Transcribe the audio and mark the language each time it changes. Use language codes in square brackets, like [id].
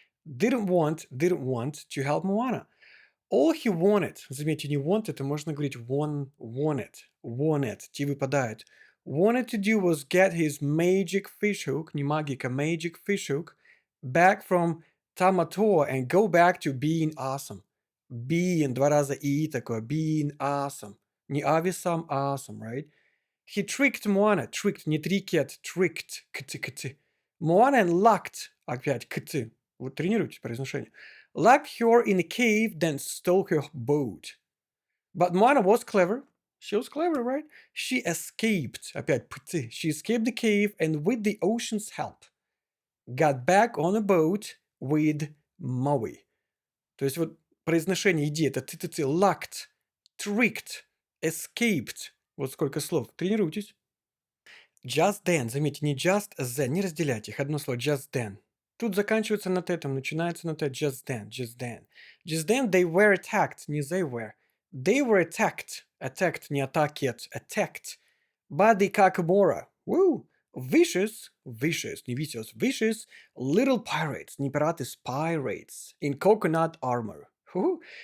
[en] Didn't want to help Moana. All he wanted, [ru] заметьте, не [en] want, это [ru] можно говорить [en] wanted, [ru] T выпадает. [en] Wanted to do was get his magic fish hook, [ru] не магика, [en] magic fish hook, back from Tamatoa and go back to being awesome. Being, [ru] два раза И такое, [en] being awesome. Не awesome, awesome, right? He tricked Moana, tricked, не tricked, tricked, Moana and locked, опять, [ru] вот тренируйте произношение, [en] locked her in a cave, then stole her boat. But Moana was clever. She was clever, right? She escaped, опять, she escaped the cave and with the ocean's help got back on a boat with Maui. [ru] То есть вот произношение идеи, это locked, tricked, escaped. Вот сколько слов. Тренируйтесь. Just then, заметьте, не [en] just then, [ru] не разделяйте их, одно слово, just then. Тут заканчивается на этом, начинается на т, [en] just then. Just then they were attacked, не they were. They were attacked, не attacked, by the Kakamora. Woo! Vicious, не vicious, little pirates, [ru] не пираты, [en] pirates, in coconut armor. Woo!